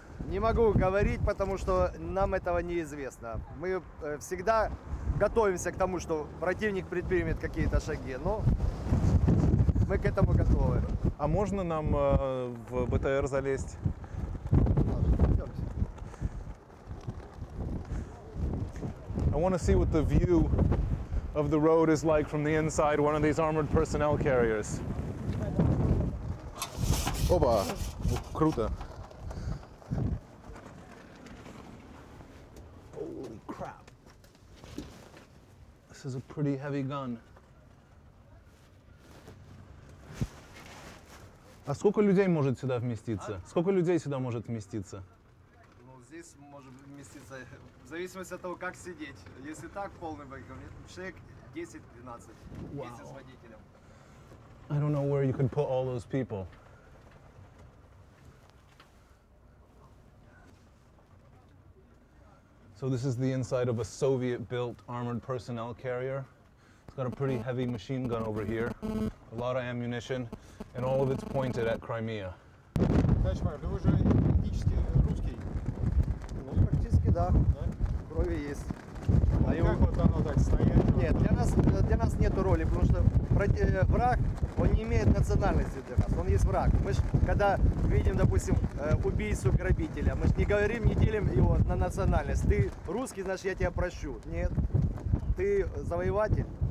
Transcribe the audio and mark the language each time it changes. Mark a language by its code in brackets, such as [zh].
[ru] Не могу говорить, потому что нам этого неизвестно. Мы всегда готовимся к тому, что противник предпримет какие-то шаги, но мы к этому готовы. А можно нам в БТР залезть? [en] I want to see what the view of the road is like from the inside one of these armored personnel carriers. [ru] Опа! Круто! [en] Holy crap! This is a pretty heavy gun. [ru] А сколько людей может сюда вместиться? Сколько людей сюда может вместиться? Ну, здесь может вместиться, в зависимости от того, как сидеть. Если так, полный байком, человек 10-12, вместе с водителем. [en] I don't know where you could put all those people. So this is the inside of a Soviet-built armored personnel carrier. It's got a pretty heavy machine gun over here, a lot of ammunition, and all of it's pointed at Crimea. [ru] Товарищ майор, вы же этнически русский? Ну, практически да. Крови есть. А как вот оно так стоять? Нет, для нас нет роли, потому что враг, он не имеет национальности для нас, он есть враг. Мы же, когда видим, допустим, убийцу грабителя, мы же не говорим, не делим его на национальность. Ты русский, значит, я тебя прощу. Нет. Ты завоеватель,